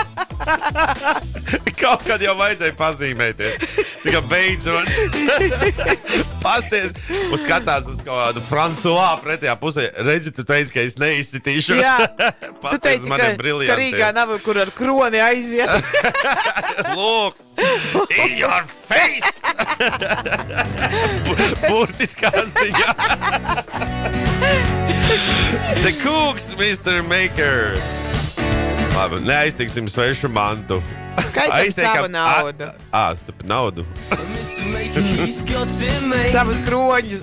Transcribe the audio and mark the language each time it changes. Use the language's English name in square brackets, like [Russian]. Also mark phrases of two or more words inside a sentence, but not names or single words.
[Latvian] Kaut kad jau vajadzēja pazīmēties. Tikai beidzot. Pasties, skatās uz kaut kādu Francois pretējā pusē. Redzi, tu teici, ka es neizsitīšos. Jā, tu teici, ka Rīgā nav kur ar kroni aiziet. Lūk, [English] in your face! [Latvian] Burtiskā ziņā. [English] The Cooks, Mr. Maker. [Latvian] Labi, neaiztiksim svešu mantu. Skaitam savu naudu. Naudu. Savus kroņus.